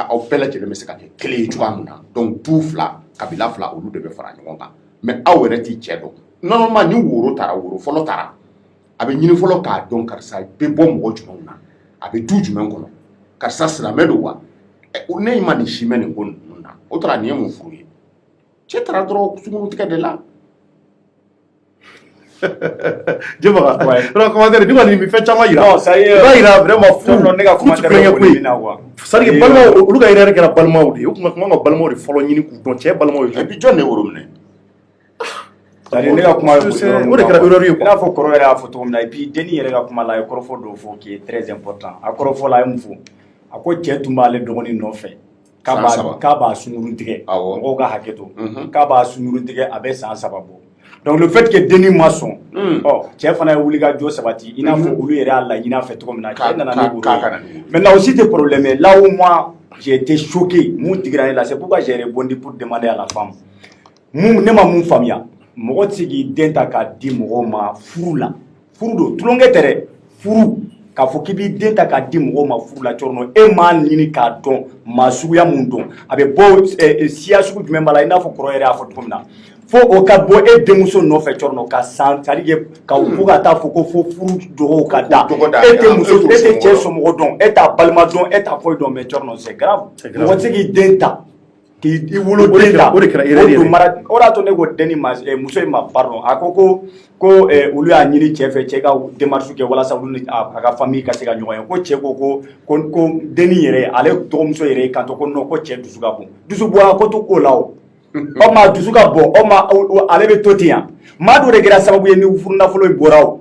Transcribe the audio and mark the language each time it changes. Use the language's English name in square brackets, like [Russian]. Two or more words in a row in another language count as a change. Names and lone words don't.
[Bambara] aw bɛɛ lajɛlen bɛ se ka kɛ kelen ye cogoya min na donc du fila kabila fila olu de bɛ fara ɲɔgɔn kan mais aw yɛrɛ t'i cɛ dɔn normalement ni woro fɔlɔ taara a bɛ ɲini fɔlɔ k'a dɔn karisa bɛ bɔ mɔgɔ jumɛnw na a bɛ du jumɛn kɔnɔ karisa silamɛ don wa ne ma nin si mɛn nin ko ninnu na o taara nin ye mun furu ye cɛ taara dɔrɔn sunkuru tigɛ de la Jɛba ka commentaire ni kɔni bɛ fɛn caman yira i b'a yira vraiment furu ne ka commentaire kulonkɛ ko ye quoi [French] c'est à dire [Bambara] balimaw olu ka yɛrɛ kɛra balimaw de ye o tun ka kan ka balimaw de fɔlɔ ɲini k'u dɔn cɛ balimaw ye [French] et puis [Bambara] jɔn de woro minɛ [French] c'est-à-dire [Bambara] ne ka kuma o de kɛra erreur ye i n'a fɔ kɔrɔ yɛrɛ y'a fɔ cogo min na [French] et puis [Bambara] denni yɛrɛ ka kuma la a ye kɔrɔfɔ dɔw fɔ [French] qui est très important [Bambara] a kɔrɔfɔ la a ye mun fɔ a ko cɛ tun b'ale dɔgɔnin nɔfɛ k'a b'a sunkuru tigɛ mɔgɔw ka hakɛ to k'a b'a sunkuru tigɛ a bɛ san 3 bɔ [French] donc le fait que [Bambara] denni ma sɔn cɛ fana ye wuli ka jɔ sabati i n'a fɔ olu yɛrɛ y'a laɲini a fɛ cogo min na cɛ nana ni woro ye [French] maintenant aussi c'est problème mais là où moi j'ai été choqué [Bambara] mun digira ne la [French] c'est pourquoi j'ai répondu pour demander à la femme [Bambara] ne ma mun faamuya mɔgɔ tɛ se k'i den ta k'a di mɔgɔw ma furu la furu don tulonkɛ tɛ dɛ furu k'a fɔ k'i b'i den ta k'a di mɔgɔw ma furu la cogo min e m'a ɲini k'a dɔn maa suguya mun dɔn a bɛ bɔ siya sugu jumɛn b'a la i n'a fɔ kɔrɔ yɛrɛ y'a fɔ cogo min na fo o ka bɔ e denmuso nɔfɛ cogo min na ka san [French] c'est à dire [Bambara] ka fo ka taa fɔ ko fo furu dɔgɔw ka da e tɛ muso e tɛ cɛ somɔgɔ dɔn e t'a balima dɔn e t'a foyi dɔn mais cogo min na [French] c'est grave [Bambara] mɔgɔ tɛ se k'i den ta k'i wolo den ta o de kɛra erreur ye o de y'a to ne ko denni ma muso in ma pardon a ko olu y'a ɲini cɛ fɛ cɛ ka démarche kɛ walasa olu ni a ka famille ka se ka ɲɔgɔn ye ko cɛ ko denni yɛrɛ ale dɔgɔmuso yɛrɛ y'i kanto ko non ko cɛ dusu ka bon dusu bɔra ko to k'o la o maa dusu ka bon ale bɛ to ten yan maa dɔ de kɛra sababu ye ni furunafolo in bɔra